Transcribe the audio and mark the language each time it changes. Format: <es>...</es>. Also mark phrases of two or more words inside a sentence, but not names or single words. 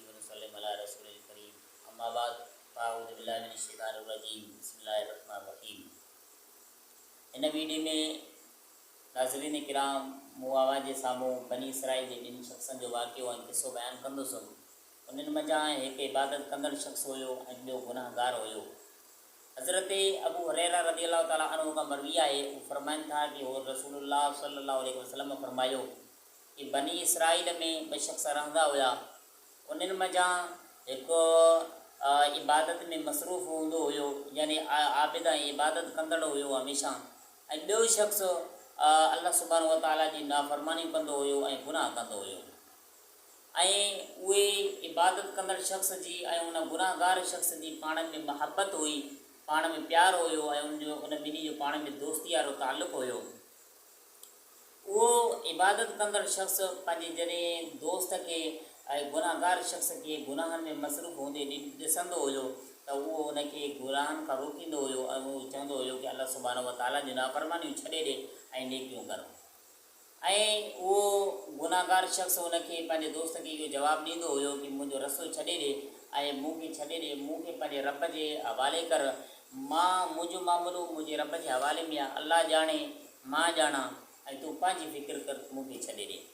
<ar>وسلم على رسوله الكريم أما بعد فأعوذ بالله من الشيطان الرجيم بسم الله الرحمن الرحيم.</ar> <sd>इन वीडियो में नाज़रीन किराम मूं आवाज़ जे साम्हूं बनी इसराईल जे ॿिनि शख़्सनि जो वाक़ियो ऐं किसो बयानु कंदुसि। उन्हनि मंझां हिकु इबादत कंदड़ शख़्स हुयो ऐं ॿियो गुनाहगार हुयो। हज़रत अबू हुरैरा</sd> <ar>رضي الله تعالى عنه</ar> <sd>खां मरवी आहे, उहे फरमाइनि था कि हो रसूलुल्लाह</sd> <ar>صلى الله عليه وسلم</ar> <sd>फरमायो कि बनी इसराईल में ॿ शख़्स रहंदा हुया। उन्हनि मंझां हिकु इबादत में मसरूफ़ हूंदो हुयो, यानी आबिद ऐं इबादत कंदड़ हुयो हमेशह, ऐं ॿियो शख़्स अल्लाह</sd> <ar>سبحانه وتعالى</ar> <sd>जी नाफ़रमानी कंदो हुयो ऐं गुनाह कंदो हुयो। ऐं उहे इबादत कंदड़ शख़्स जी ऐं उन गुनाहगार शख़्स जी पाण में महबत हुई, पाण में प्यार हुयो ऐं उन ॿिन्ही जो पाण में दोस्ती वारो तालुक़ु हुयो। उहो इबादत कंदड़ शख़्स पंहिंजे जॾहिं दोस्त खे ऐं गुनाहगार शख़्स खे गुनाहनि में मसरूफ़ हूंदे ॾिसंदो हुयो त उहो उनखे गुनाहनि खां रोकींदो हुयो ऐं उहो चवंदो हुयो कि अल्लाह</sd> <ar>سبحانه وتعالى</ar> <sd>जी नाफ़रमानियूं छॾे ॾे ऐं नेकियूं कर। ऐं उहो गुनाहगार शख़्स उनखे पंहिंजे दोस्त खे इहो जवाबु ॾींदो हुयो कि मुंहिंजो रस्तो छॾे ॾे ऐं मूंखे छॾे ॾे, मूंखे पंहिंजे रब जे हवाले कर, मुंहिंजो मामिलो मुंहिंजे रब जे हवाले में आहे, अल्लाह ॼाणे मां ॼाणा ऐं तूं पंहिंजी फ़िक्र कर, मूंखे छॾे ॾे।</sd>